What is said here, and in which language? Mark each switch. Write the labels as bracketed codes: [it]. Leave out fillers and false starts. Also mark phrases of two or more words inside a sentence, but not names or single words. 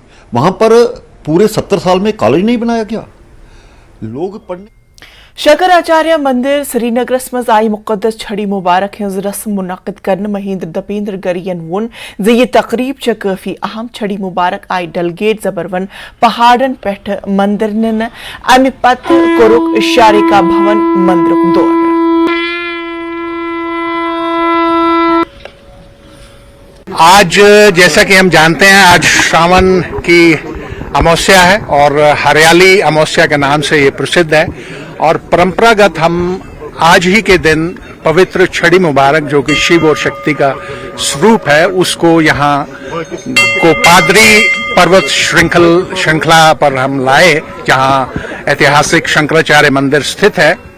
[hi] वहाँ पर पूरे 70 साल में कॉलेज नहीं बनाया गया, लोग पढ़ने। [ks] शंकराचार्य मंदिर श्रीनगर मज आई मुकदस छड़ी मुबारक हज रस्म मुनक़िद करने महेंद्र दपेंद्र गरियन वोन जे ये तकरीब काफी अहम। छड़ी मुबारक आई डलगेट जबरवन पहाड़न पेठ मंदिर निन, अमि पत कोरुक शारिका भवन मंदिर दौर। [hi] आज जैसा कि हम जानते हैं, आज श्रावण की अमावस्या है और हरियाली अमावस्या के नाम से ये प्रसिद्ध है और परंपरागत हम आज ही के दिन पवित्र छड़ी मुबारक, जो कि शिव और शक्ति का स्वरूप है, उसको यहाँ को पादरी पर्वत श्रृंखला पर हम लाए, जहाँ ऐतिहासिक शंकराचार्य मंदिर स्थित है।